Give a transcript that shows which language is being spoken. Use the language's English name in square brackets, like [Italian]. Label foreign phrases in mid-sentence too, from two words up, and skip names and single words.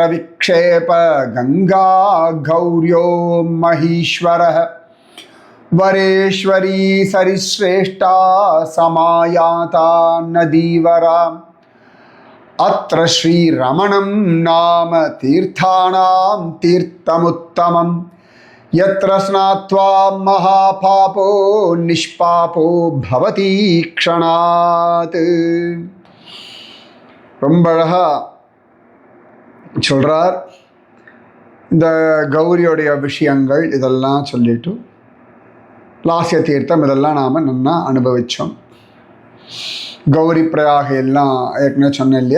[Sanskrit] विक्षेप गंगा गौर्यो महीश्वरः वरेश्वरी सरिश्रेष्ठा समायाता नदीवरा अत्र श्रीरमणं नाम तीर्थानां तीर्थमुत्तमं यत्र स्नात्वा महापापो निष्पापो भवति क्षणात्. [Tamil] ரொம்ப அழகா சொல்றார். இந்த கௌரியோடைய விஷயங்கள் இதெல்லாம் சொல்லிட்டு லாஸ்ய தீர்த்தம் இதெல்லாம் நாம் நல்லா அனுபவித்தோம். கௌரி பிரயாக எல்லாம் ஏற்கனவே சொன்னேன் இல்லையா.